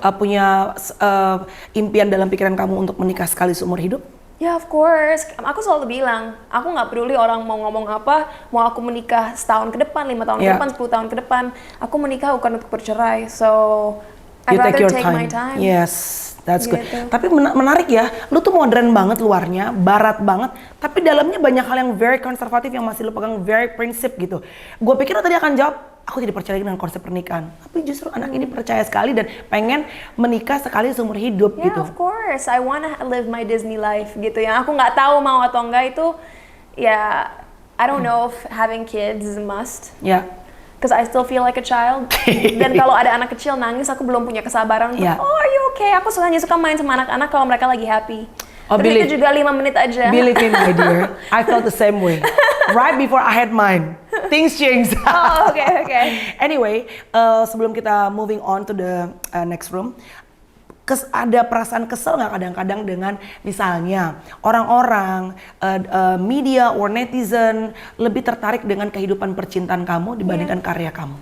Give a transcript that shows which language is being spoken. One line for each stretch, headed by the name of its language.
Indonesian: Punya impian dalam pikiran kamu untuk menikah sekali seumur hidup? Ya,
English: of course.
Indonesian: Aku selalu bilang, aku nggak peduli orang mau ngomong apa, mau aku menikah setahun ke depan, 5 tahun ke depan, 10 tahun ke depan, aku menikah bukan untuk bercerai.
English: So, I'd rather take my time. Yes, that's good.
Indonesian: Gitu. Tapi menarik ya, lu tuh modern banget luarnya, barat banget, tapi dalamnya banyak hal yang very konservatif yang masih lu pegang, very prinsip gitu. Gue pikir lu tadi akan jawab, aku tidak percaya dengan konsep pernikahan. Tapi justru anak ini percaya sekali dan pengen menikah sekali seumur hidup gitu.
English: Of course, I wanna live my Disney life
Indonesian: gitu. Yang aku nggak tahu mau atau enggak itu, ya
English: I don't know if having kids is a must. Because I still feel like a child.
Indonesian: Dan kalau ada anak kecil nangis, aku belum punya kesabaran untuk,
English: oh are you okay?
Indonesian: Aku hanya suka main sama anak-anak kalau mereka lagi happy. Tapi itu juga 5 menit aja.
English: Believe me, my dear, I felt the same way. Right before I had mine, things changed. Oh, okay.
Indonesian: Anyway, sebelum kita
English: moving on to the next room,
Indonesian: ada perasaan kesel nggak kadang-kadang dengan misalnya orang-orang media or netizen lebih tertarik dengan kehidupan percintaan kamu dibandingkan karya kamu?